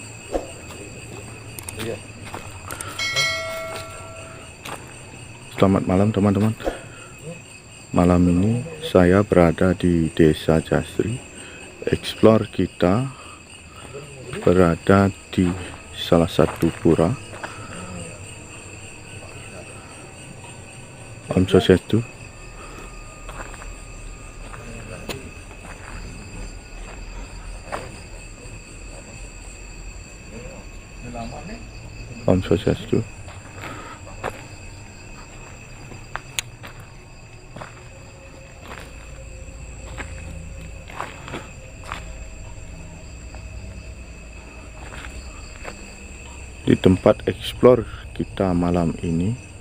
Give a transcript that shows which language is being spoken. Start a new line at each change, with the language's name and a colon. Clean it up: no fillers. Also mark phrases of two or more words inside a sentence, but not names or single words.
Indonesian: Selamat malam teman-teman. Malam ini saya berada di Desa Jasri. Explore kita berada di salah satu pura. Om Swastiastu. Om Swastiastu. Di tempat explore kita malam ini